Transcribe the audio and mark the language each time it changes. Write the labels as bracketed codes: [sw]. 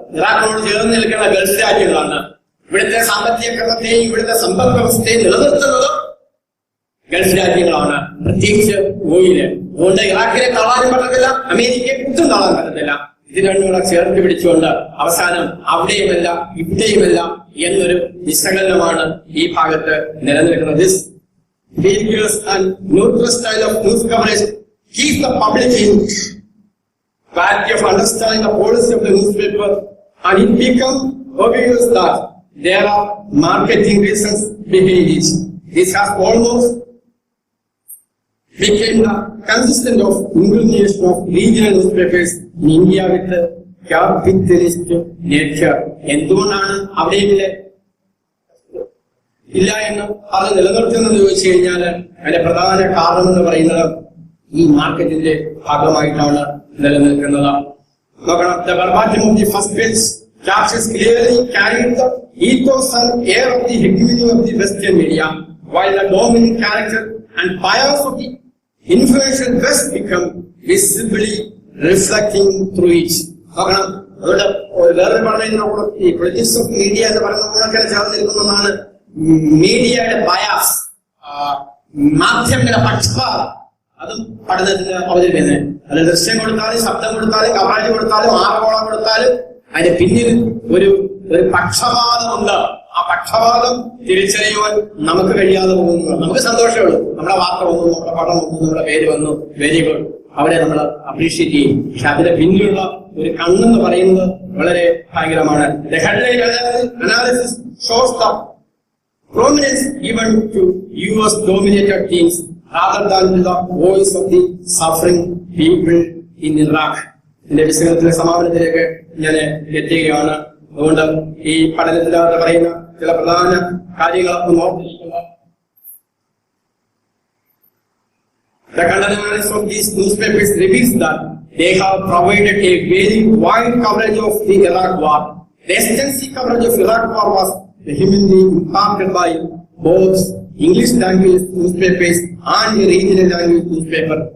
[ml] ഇറാഖിനോട് ചേർന്ന് നിൽക്കുന്ന ഗൾഫ് രാജ്യങ്ങളാണ്. ഇവിടുത്തെ സാമ്പത്തിക ക്രമത്തെയും ഇവിടുത്തെ സമ്പദ് വ്യവസ്ഥയും നിലനിർത്തുന്നത് ഗൾഫ് രാജ്യങ്ങളാണ്, പ്രത്യേകിച്ച് ഓയില്. അതുകൊണ്ട് ഇറാഖിനെ തള്ളാനും പറ്റത്തില്ല, അമേരിക്കയെ കുത്തും തള്ളാൻ പറ്റത്തില്ല. ഇത് രണ്ടും കൂടെ ചേർത്ത് പിടിച്ചുകൊണ്ട് അവസാനം അവിടെയുമല്ല ഇവിടെയുമല്ല എന്നൊരു വിശകലനമാണ് ഈ ഭാഗത്ത് നിലനിൽക്കുന്നത്. [en] Vigorous and neutral style of news coverage keeps the public in clarity of understanding the policy of the newspaper, and it becomes obvious that there are marketing reasons behind it. This has almost become the consistent of inclination of regional newspapers in India with the capitalist nature. [ml] എന്തുകൊണ്ടാണ് അവിടെയില്ലേ ഇല്ല എന്ന് അത് നിലനിർത്തുന്നത് ചോദിച്ചു കഴിഞ്ഞാൽ അതിന്റെ പ്രധാന കാരണം എന്ന് പറയുന്നത് ഈ മാർക്കറ്റിന്റെ ഭാഗമായിട്ടാണ് നിലനിൽക്കുന്നത്. നോക്കണം, [en] the verbatim of the first page captures clearly carried the ethos and air of the hegemony of the Western media, while the dominant character and bias of the influential West become visibly reflecting through it. [ml] നോക്കണം, അതുകൊണ്ട് വേറൊരു പറഞ്ഞ ഈ politics of media എന്ന് പറയുന്നത് ചേർന്നിരിക്കുന്നതാണ് മീഡിയയുടെ bias, മാധ്യമങ്ങളുടെ പക്ഷപാതം. അതും പഠനത്തിന് അവതരിപ്പിക്കുന്നത്. അത് ദൃശ്യം കൊടുത്താലും ശബ്ദം കൊടുത്താലും കവറേജ് കൊടുത്താലും ആർവോളം കൊടുത്താലും അതിന്റെ പിന്നിൽ ഒരു പക്ഷപാതമുണ്ട്. ആ പക്ഷപാതം തിരിച്ചറിയുവാൻ നമുക്ക് കഴിയാതെ പോകുന്നു. നമുക്ക് സന്തോഷമേ ഉള്ളൂ, നമ്മുടെ വാർത്ത വന്നു, നമ്മുടെ പടം വന്നു, നമ്മുടെ പേര് വന്നു, [en] very good, [ml] അവിടെ നമ്മൾ അപ്രീഷിയേറ്റ് ചെയ്യും. പക്ഷെ അതിന്റെ പിന്നിലുള്ള ഒരു കണ്ണെന്ന് പറയുന്നത് വളരെ ഭയങ്കരമാണ്. [en] The headline analysis shows the prominence given to US dominated teams rather than the voice of the suffering people in Iraq. [ml] ഇതിന്റെ വിശകലനത്തിലെ സമാപനത്തിലേക്ക് ഞാൻ എത്തുകയാണ്. അതുകൊണ്ട് ഈ പഠനത്തിനകത്ത് പറയുന്ന ചില പ്രധാന കാര്യങ്ങളൊക്കെ നോക്കിയിരിക്കുക. [en] The content analysis of these newspapers reveals that they have provided a very wide coverage of the Iraq war. The extensive coverage of Iraq war was vehemently impacted by both English language newspapers and regional language newspaper.